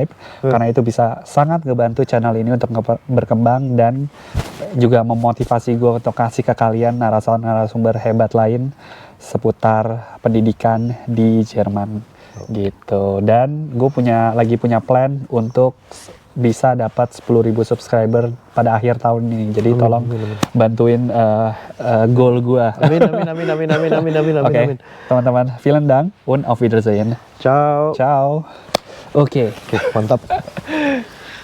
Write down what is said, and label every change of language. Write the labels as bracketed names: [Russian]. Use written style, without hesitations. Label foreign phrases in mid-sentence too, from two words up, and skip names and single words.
[Indonesian] Karena itu bisa sangat ngebantu channel ini untuk berkembang dan juga memotivasi gue untuk kasih ke kalian narasumber hebat lain seputar pendidikan di Jerman gitu. Dan gue lagi punya plan untuk bisa dapat 10.000 subscriber pada akhir tahun ini. Jadi tolong bantuin goal gua. Amin. Oke, teman-teman, [German] vielen Dank und auf Wiedersehen. [Indonesian] Ciao. Ciao. Oke, mantap.